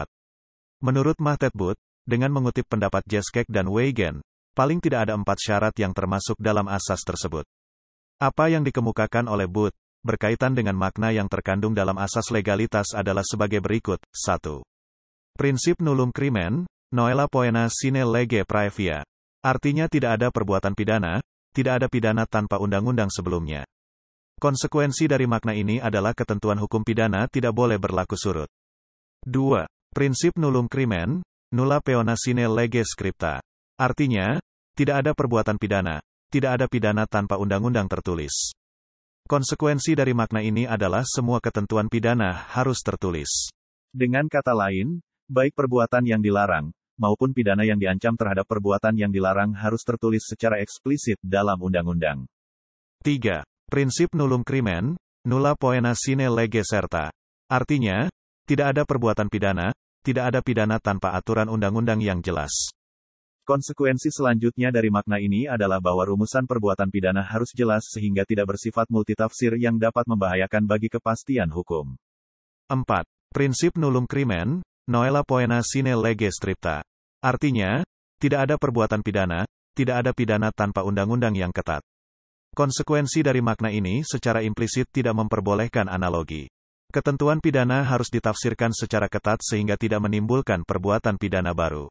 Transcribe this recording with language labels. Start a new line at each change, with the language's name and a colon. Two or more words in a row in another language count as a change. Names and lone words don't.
Indonesian: Menurut Mahtad Booth, dengan mengutip pendapat Jeskek dan Weigen, paling tidak ada 4 syarat yang termasuk dalam asas tersebut. Apa yang dikemukakan oleh Booth, berkaitan dengan makna yang terkandung dalam asas legalitas adalah sebagai berikut. 1.
Latin: Prinsip nullum crimen, noella poena sine lege praevia.
Indonesian: Artinya tidak ada perbuatan pidana, tidak ada pidana tanpa undang-undang sebelumnya. Konsekuensi dari makna ini adalah ketentuan hukum pidana tidak boleh berlaku surut. 2.
Latin: Prinsip nullum crimen, nulla peona sine lege scripta.
Indonesian: Artinya, tidak ada perbuatan pidana, tidak ada pidana tanpa undang-undang tertulis. Konsekuensi dari makna ini adalah semua ketentuan pidana harus tertulis. Dengan kata lain, baik perbuatan yang dilarang, maupun pidana yang diancam terhadap perbuatan yang dilarang harus tertulis secara eksplisit dalam undang-undang.
Latin: 3. Prinsip nullum crimen, nulla poena sine lege serta.
Indonesian: Artinya, tidak ada perbuatan pidana, tidak ada pidana tanpa aturan undang-undang yang jelas. Konsekuensi selanjutnya dari makna ini adalah bahwa rumusan perbuatan pidana harus jelas sehingga tidak bersifat multitafsir yang dapat membahayakan bagi kepastian hukum. 4.
Latin: Prinsip nullum crimen, noella poena sine lege stricta.
Indonesian: Artinya, tidak ada perbuatan pidana, tidak ada pidana tanpa undang-undang yang ketat. Konsekuensi dari makna ini secara implisit tidak memperbolehkan analogi. Ketentuan pidana harus ditafsirkan secara ketat sehingga tidak menimbulkan perbuatan pidana baru.